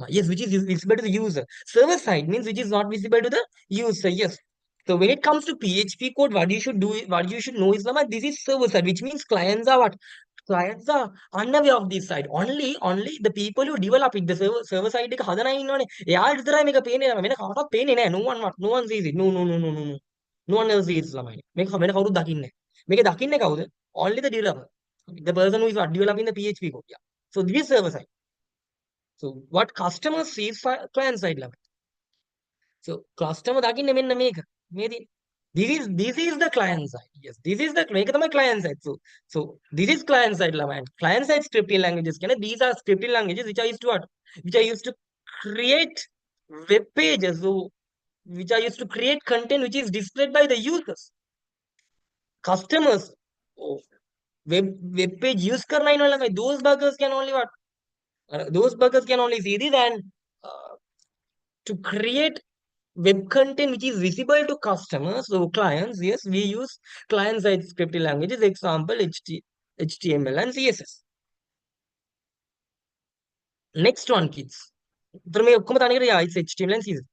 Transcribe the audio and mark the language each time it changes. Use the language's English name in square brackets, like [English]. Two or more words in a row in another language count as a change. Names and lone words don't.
[English] Yes, which is visible to the user. Server side means which is not visible to the user. Yes. So when it comes to PHP code, what you should do, what you should know is Lama, this is server side, which means clients are what? Clients are unaware of this side. Only the people who develop it, the server side [Sinhala] එක හදන අය ඉන්නවනේ. එයා විතරයි මේක පේන්නේ වෙන කාටවත් පේන්නේ නැහැ. [English] No one sees it. No. No one else sees ළමයි. [Sinhala] මේක වෙන කවුරුත් දකින්නේ නැහැ. මේක දකින්නේ කවුද? [English] Only the developer. The person who is what developing the PHP code. Yeah. So this is server side. So what customers see is client side level. So customer [Sinhala] දකින්නේ මෙන්න මේක. [English] මේ this is the client side. Yes, this is the [Sinhala] මේක තමයි [English] client side. So this is client side level. And client side scripting languages can these are scripting languages which are used to what? Which are used to create web pages. So which are used to create content which is displayed by the users. Customers oh, web page use [Hindi] करना ही नहीं लगा. [English] Those buggers can only what? Those buggers can only see this and uh, to create web content which is visible to customers, so clients, yes, we use client-side scripting languages, example HTML and CSS. Next one, kids. Yeah, it's HTML and CSS.